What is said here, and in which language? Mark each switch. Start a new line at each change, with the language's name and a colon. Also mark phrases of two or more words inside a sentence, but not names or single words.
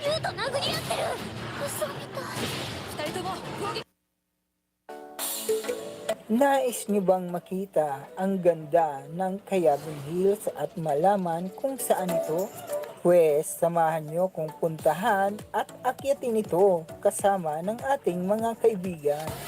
Japanese: 殴り合ってる。嘘みたい。二人とも攻撃。
Filipino: Nais nyo bang makita ang ganda ng Cayabon Hills at malaman kung saan ito? Pwes, samahan nyo kung puntahan at akyatin ito kasama ng ating mga kaibigan.